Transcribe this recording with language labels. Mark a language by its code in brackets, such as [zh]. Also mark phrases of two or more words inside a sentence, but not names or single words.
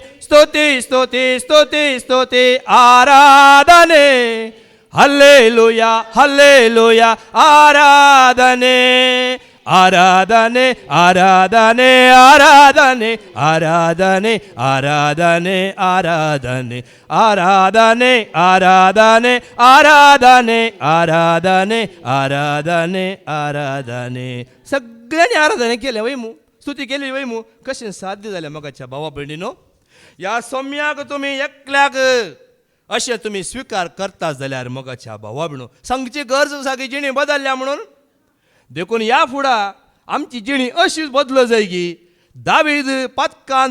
[kn] ಸ್ತುತಿ ಸ್ತುತಿ ಸ್ತುತಿ ಸ್ತುತಿ ಆರಾಧನೆ ಹಲ್ಲೆಲೂಯ ಹಲ್ಲೆಲೂಯ ಆರಾಧನೆ ಆರಾಧನೆ ಆರಾಧನೆ ಆರಾಧನೆ ಆರಾಧನೆ ಆರಾಧನೆ ಆರಾಧನೆ ಆರಾಧನೆ ಆರಾಧನೆ ಆರಾಧನೆ [kok] आराधने आराधने आराधने सगळ्यांनी आराधने केल्या वैमू स्तुती केली वैमू कशें साध्य जालें मगाच्या भावा भयणीनो ह्या सोम्याक तुमी एकल्याक अशें तुमी स्विकार करता जाल्यार मगाच्या भावा भयणो सांगची गरज आसा की जिणी बदलल्या म्हणून देखून ह्या फुडा आमची जिणी अशीच बदलो जाय की दावीद पातकांत